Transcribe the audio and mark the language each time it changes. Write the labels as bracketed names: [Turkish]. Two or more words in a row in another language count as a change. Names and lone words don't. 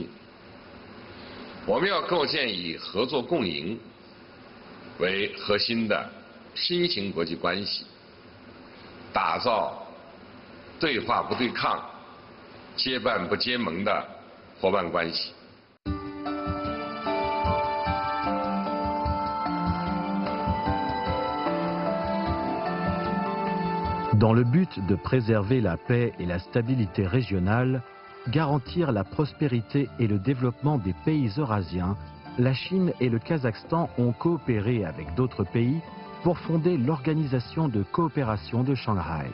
[Chinese] 我们要构建以合作共赢为核心的新型国际关系，打造对话不对抗、结伴不结盟的伙伴关系。” [French] Dans le but de préserver la paix et la stabilité régionale, garantir la prospérité et le développement des pays eurasiens, la Chine et le Kazakhstan ont coopéré avec d'autres pays pour fonder l'Organisation de coopération de Shanghai.